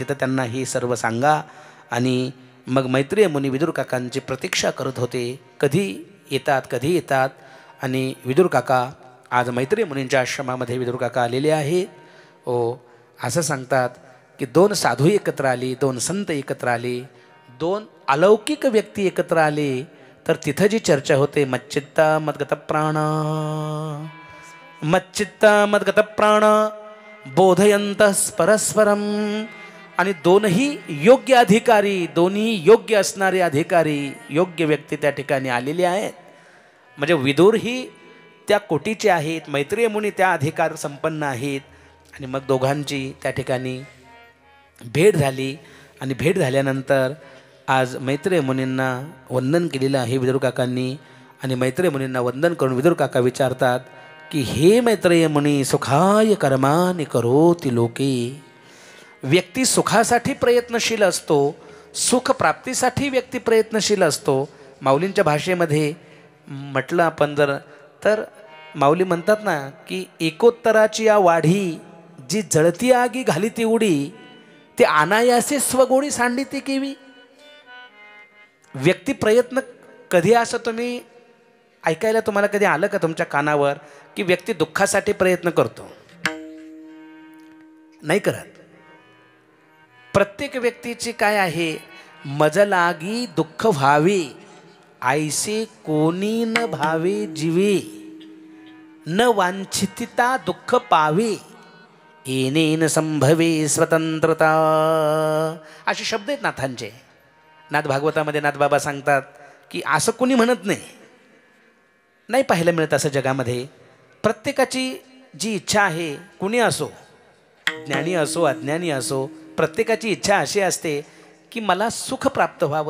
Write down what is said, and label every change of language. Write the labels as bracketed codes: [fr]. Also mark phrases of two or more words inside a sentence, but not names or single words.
[mr] तिथं त्यांना हे सर्व सांगा. आणि मग मैत्रेय मुनी विदुर काकांची प्रतीक्षा करत होते, कधी येतात. आणि विदुर काका आज मैत्रेय मुनींच्या आश्रमामध्ये विदुर काका आलेले आहेत. असं सांगतात की 2 साधू एकत्र आले, 2 संत एकत्र आले, 2 अलौकिक व्यक्ती एकत्र आले, तर तिथं जी चर्चा होते, [sa] मच्चित्ता मद्गत प्राण बोधयंतः परस्परम. [mr] आणि दोन्ही योग्य अधिकारी, दोन्ही योग्य असणारे अधिकारी, योग्य व्यक्ती त्या ठिकाणी आलेले आहेत. म्हणजे विदुर ही त्या कोटीचे आहेत, मैत्रेय मुनी त्या अधिकार संपन्न आहेत. आणि मग दोघांची त्या ठिकाणी भेट झाली. आणि भेट झाल्यानंतर आज मैत्रेय मुनींना वंदन केलेलं आहे विदुर काकांनी. आणि मैत्रेय मुनींना वंदन करून विदुर काका विचारतात की हे मैत्रेय मुनी, [sa] सुखाय कर्माणि करोति लोके. [mr] व्यक्ती सुखासाठी प्रयत्नशील असतो, सुख प्राप्तीसाठी व्यक्ती प्रयत्नशील असतो. माऊलींच्या भाषेमध्ये म्हटलं आपण जर तर माऊली म्हणतात ना की एकोत्तराची या वाढी, जी जळती आगी घाली ती उडी, ते अनायासे स्वगुणी सांडिती केवी. व्यक्ती प्रयत्न कधी, असं तुम्ही ऐकायला तुम्हाला कधी आलं का तुमच्या कानावर की व्यक्ती दुःखासाठी प्रयत्न करतो? नाही करत. प्रत्येक व्यक्तीची काय आहे, मज लागी दुःख व्हावे, ऐसे कोणी न भावे जीवे, न वांछिता दुःख पावे, येनेन संभवे स्वतंत्रता. असे शब्द आहेत नाथांचे. नाथ भागवतामध्ये नाथबाबा सांगतात की असं कोणी म्हणत नाही पाहायला मिळत असं जगामध्ये. प्रत्येकाची जी इच्छा आहे, कुणी असो, ज्ञानी असो अज्ञानी असो, प्रत्येकाची इच्छा अशी असते की मला सुख प्राप्त व्हावं.